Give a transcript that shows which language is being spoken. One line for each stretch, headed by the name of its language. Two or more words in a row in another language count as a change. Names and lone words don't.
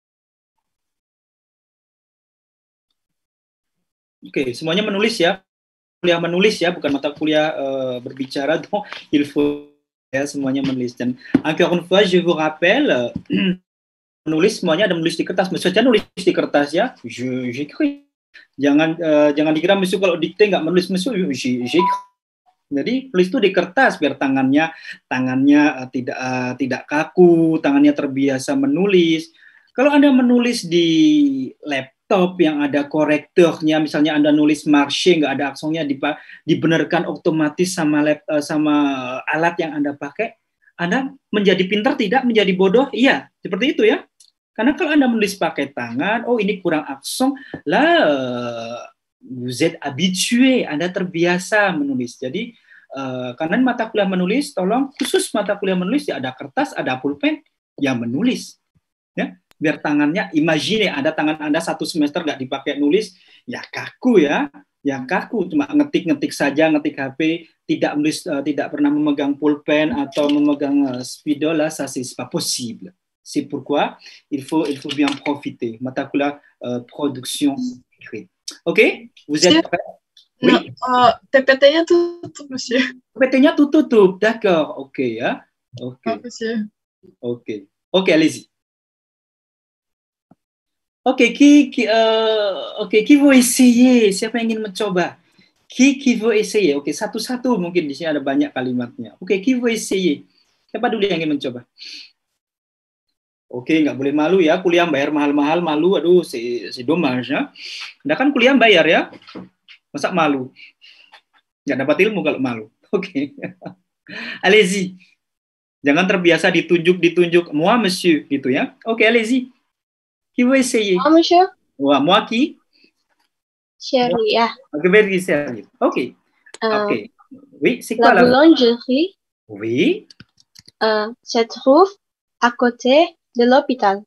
Indonesian: Oke, semuanya menulis ya. kuliah menulis ya, bukan mata kuliah berbicara,
French: donc il faut
Indonesian: ya semuanya menulis.
French: Dan encore une fois, je vous rappelle,
Indonesian: menulis semuanya ada menulis di kertas. Maksudnya nulis di kertas ya, j'écris. Jangan dikira monsieur kalau dikte nggak menulis,
French: monsieur j'écris.
Indonesian: Jadi tulis itu di kertas biar tangannya tidak kaku, tangannya terbiasa menulis. Kalau Anda menulis di laptop yang ada korektornya, misalnya Anda nulis marche nggak ada aksonnya, dibenarkan otomatis sama alat yang Anda pakai, Anda menjadi pintar tidak, menjadi bodoh? Iya, seperti itu ya. Karena kalau Anda menulis pakai tangan, oh ini kurang akson, lah
French: vous êtes habitué,
Indonesian: Anda terbiasa menulis. Jadi karena mata kuliah menulis, tolong khusus mata kuliah menulis ya ada kertas, ada pulpen, ya menulis. Ya, biar tangannya, imagine ada tangan Anda 1 semester nggak dipakai nulis, ya kaku ya, cuma ngetik saja, ngetik HP, tidak menulis, tidak pernah memegang pulpen atau memegang spidol,
French: là, ça c'est pas possible. C'est pourquoi il faut bien profiter.
Indonesian: Mata kuliah
French: production écrite. Ok, vous êtes prêts? Oui.
Indonesian: PPT-nya tutup, monsieur. PPT-nya tutup,
French: d'accord. Ok ya. Ok. Oh, monsieur. Ok. Ok, allez-y. Oke, qui veut essayer?
Indonesian: Siapa yang ingin mencoba?
French: Qui veut essayer?
Indonesian: Oke, satu-satu mungkin di sini ada banyak kalimatnya. Oke,
French: qui veut essayer?
Indonesian: Siapa dulu yang ingin mencoba? Oke, nggak boleh malu ya. Kuliah bayar mahal-mahal, malu. Aduh,
French: c'est dommage ya.
Indonesian: Anda kan kuliah bayar ya. Masa malu? Nggak dapat ilmu kalau malu. Oke.
French: Allez-y.
Indonesian: Jangan terbiasa ditunjuk.
French: Moi, monsieur.
Indonesian: Gitu ya. Oke,
French: allez-y. Qui veut essayer? Moi, monsieur. Ouais, moi qui? Chérie, ah. Ok, very sérieux. Ok. Ok. Oui, c'est quoi La boulangerie Oui. se trouve à côté de l'hôpital.